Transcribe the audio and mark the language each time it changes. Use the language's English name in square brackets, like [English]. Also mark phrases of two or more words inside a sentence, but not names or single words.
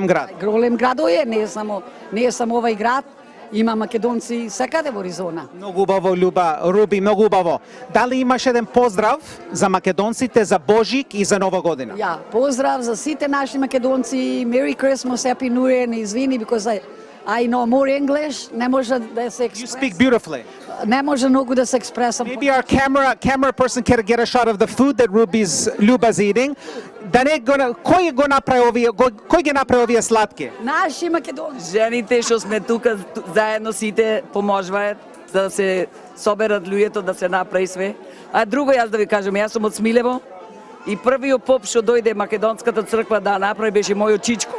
[Macedonian] Голем градо е, не е само овај град. Има македонци секаде во Аризона. Многу убаво, Љуба, Руби, многу убаво. Дали имаш еден поздрав за македонците за Божик и за Нова година? Ја, поздрав за сите наши македонци. [English] Merry Christmas, Happy New Year. [Macedonian] Не извини, [English] because I know more English. [Macedonian] Не може да се [English] You speak beautifully. [Macedonian] Не може многу да се експресам. [English] Maybe our camera person can get a shot of the food that Luba's eating. [Macedonian] Да не го кој го направи овие, кој ги направи овие сладки? Наши македонци. Жените што сме тука заедно сите поможуваат да се соберат луѓето да се направи све. А друго јас да ви кажам, јас сум од Смилево и првиот поп што дојде македонската црква да направи беше мојот чичко.